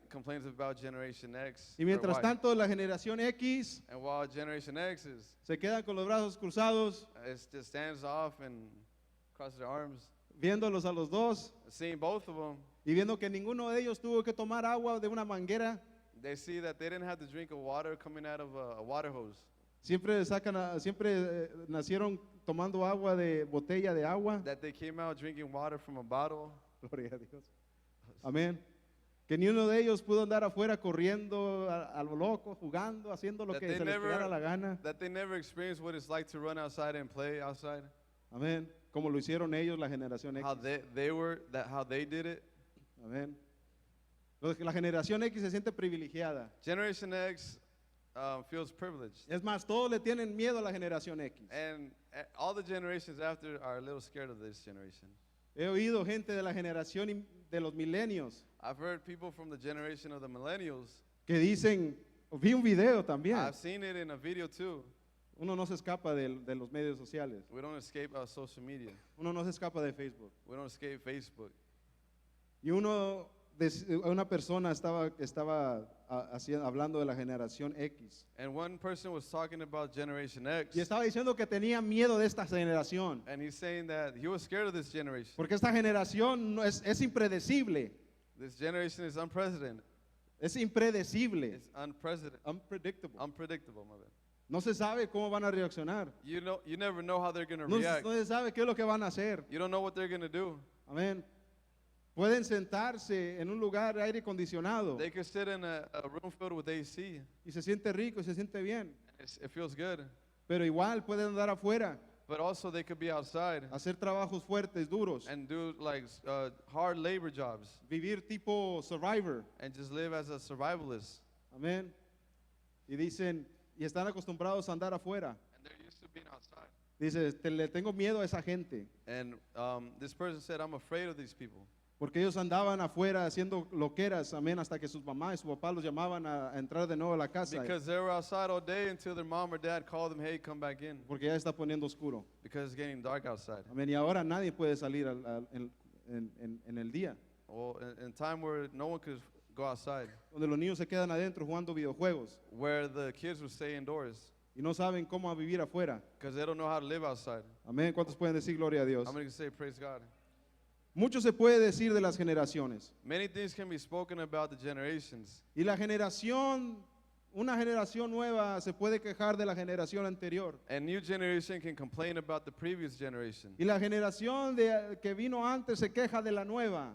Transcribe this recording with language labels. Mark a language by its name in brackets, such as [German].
[English] complains about generation X. [Spanish] Y [English] or [Spanish] mientras [English] Y. [Spanish] tanto la generación X [English] And while generation X [Spanish] se quedan con los brazos cruzados, [English] just stands off and crosses their arms, [Spanish] viéndolos a los dos [English] seeing both of them, [Spanish] y viendo que ninguno de ellos tuvo que tomar agua de una manguera. [English] they see that they didn't have to drink of water coming out of a water hose. [Spanish] Siempre nacieron tomando agua de botella de agua. [English] That they came out drinking water from a bottle. [Spanish] Gloria a Dios. Amén. Que ni uno de ellos pudo andar afuera corriendo a lo loco, jugando, haciendo lo [English] That [Spanish] que [English] they [Spanish] se les [English] never- [Spanish] pegara la gana. [English] That they never experienced what it's like to run outside and play outside. [Spanish] Amén. Como lo hicieron ellos, la generación [English] How [Spanish] X. [English] how they did it. [Spanish] Amén. La generación X se siente privilegiada. [English] Generation X feels privileged. [Spanish] Es más, todos le tienen miedo a la generación X. [English] And all the generations after are a little scared of this generation. [Spanish] He oído gente de la generación de los milenios [English] I've heard people from the generation of the millennials. [Spanish] que dicen, vi un video también. [English] I've seen it in a video too. [Spanish] Uno no se escapa de los medios sociales. [English] We don't escape social media. [Spanish] Uno no se escapa de Facebook. [English] We don't escape Facebook. [Spanish] Y una persona estaba hablando de la generación X. [English] And one person was talking about Generation X. [Spanish] Y estaba diciendo que tenía miedo de esta generación. [English] And he's saying that he was scared of this generation. [Spanish] Porque esta generación no es impredecible. [English] This generation is unprecedented. [Spanish] Es impredecible. [English] It's unprecedented. Unpredictable. Unpredictable, my bad. [Spanish] No se sabe cómo van a reaccionar. [English] You never know how they're going to [Spanish] No [English] react. [Spanish] se sabe qué es lo que van a hacer. [English] You don't know what they're going to do. [Spanish] Amén. Pueden sentarse en un lugar de aire acondicionado [English] They could sit in a room filled with AC. [Spanish] y se siente rico y se siente bien. [English] It feels good. [Spanish] Pero igual pueden andar afuera, [English] But also they could be outside [Spanish] hacer trabajos fuertes, duros, [English] and do like hard labor jobs [Spanish] vivir tipo survivor. [English] and just live as a survivalist. [Spanish] Amén. Y dicen, y están acostumbrados a andar afuera. [English] And they're used to being outside. [Spanish] Dice, le tengo miedo a esa gente. [English] And this person said, I'm afraid of these people. [Spanish] Porque ellos andaban afuera haciendo loqueras, amén, hasta que sus mamás y su papá los llamaban a entrar de nuevo a la casa. [English] Because they were outside all day until their mom or dad called them, hey, come back in. [Spanish] Porque ya está poniendo oscuro. [English] Because it's getting dark outside. [Spanish] Amén. Y ahora nadie puede salir en el día. [English] Well, in time where no one could go outside, [Spanish] Donde los niños se quedan adentro jugando videojuegos [English] where the kids would stay indoors [Spanish] y no saben cómo vivir afuera. [English] because they don't know how to live outside. [Spanish] Amén. ¿Cuántos pueden decir gloria a Dios? [English] I'm going to say praise God. [Spanish] Mucho se puede decir de las generaciones. [English] Many things can be spoken about the generations. [Spanish] Y la generación, una generación nueva se puede quejar de la generación anterior. [English] And new generation can complain about the previous generation. [Spanish] Y la generación que vino antes se queja de la nueva.